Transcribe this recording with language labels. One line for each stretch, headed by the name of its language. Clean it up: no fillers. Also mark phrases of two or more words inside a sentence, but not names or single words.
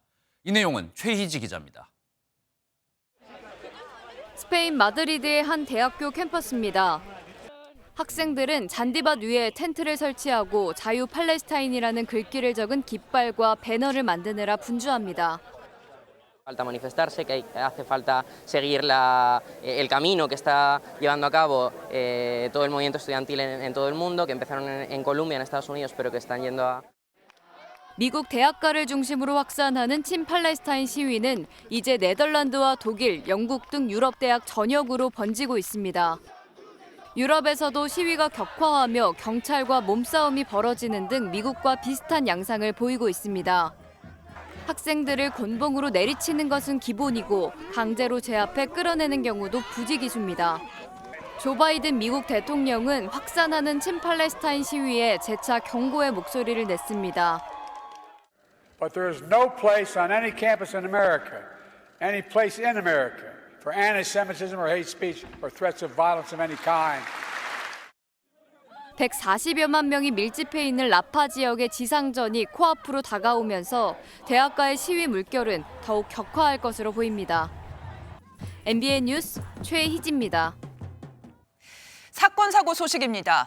Korean: 이 내용은 최희지 기자입니다. 스페인 마드리드의 한 대학교 캠퍼스입니다. 학생들은 잔디밭 위에 텐트를 설치하고 자유 팔레스타인이라는 글귀를 적은 깃발과 배너를 만드느라 분주합니다.
Spanish: Falta manifestarse, que hace falta seguir el camino que está llevando a cabo todo el movimiento estudiantil en todo el mundo, que empezaron en Colombia, en Estados Unidos, pero que están yendo a...
Korean: 미국 대학가를 중심으로 확산하는 친팔레스타인 시위는 이제 네덜란드와 독일, 영국 등 유럽 대학 전역으로 번지고 있습니다. 유럽에서도 시위가 격화하며 경찰과 몸싸움이 벌어지는 등 미국과 비슷한 양상을 보이고 있습니다. 학생들을 곤봉으로 내리치는 것은 기본이고 강제로 제압해 끌어내는 경우도 부지기수입니다. 조 바이든 미국 대통령은 확산하는 친팔레스타인 시위에 재차 경고의 목소리를 냈습니다.
English: But there is no place on any campus in America, any place in America, for anti-Semitism or hate speech or threats of violence of any kind.
Korean: 140여만 명이 밀집해 있는 라파 지역의 지상전이 코앞으로 다가오면서 대학가의 시위 물결은 더욱 격화할 것으로 보입니다. MBN 뉴스 최희지입니다. 사건 사고 소식입니다.